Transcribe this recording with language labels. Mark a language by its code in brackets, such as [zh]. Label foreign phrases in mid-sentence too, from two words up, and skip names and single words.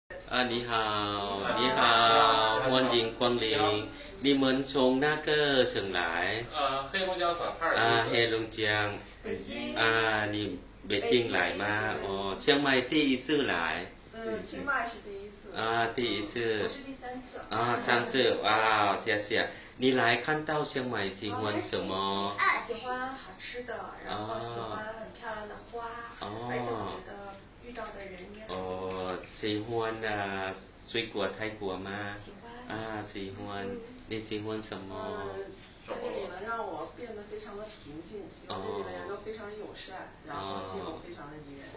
[zh] 你好你好欢迎光临你们从那个省来黑龙江省哈尔滨黑龙江北京你北京来吗เชียงใหม่第一次来清迈是第一次第一次我是第三次三次哇谢谢你来看到เชียงใหม่喜欢什么喜欢好吃的然后喜欢很漂亮的花而且我觉得遇到的人也很喜欢水果泰国吗喜欢喜欢你喜欢什么这里能让我变得非常的平静希望这里的人都非常友善然后气候非常的宜人